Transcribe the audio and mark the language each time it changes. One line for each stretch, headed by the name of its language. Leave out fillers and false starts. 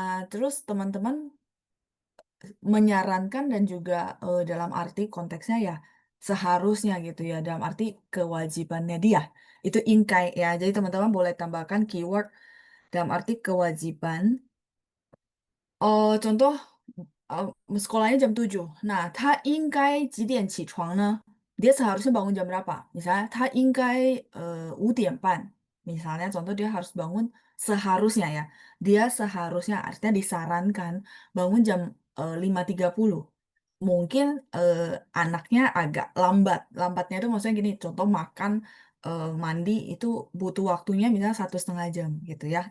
Indonesian: Terus teman-teman menyarankan dan juga dalam arti konteksnya ya seharusnya gitu ya dalam arti kewajibannya dia itu ingkai ya. Jadi teman-teman boleh tambahkan keyword dalam arti kewajiban. Contoh uh, sekolahnya jam 7.
Chinese: Nah, 他应该几点起床呢?
Indonesian: Dia seharusnya bangun jam berapa? Misalnya,
Chinese: 他应该
Indonesian: 5:30. Misalnya, contoh dia harus bangun seharusnya ya. Dia seharusnya artinya disarankan bangun jam 5:30. Mungkin anaknya agak lambat. Lambatnya itu maksudnya gini, contoh makan, mandi itu butuh waktunya misalnya 1,5 jam gitu ya.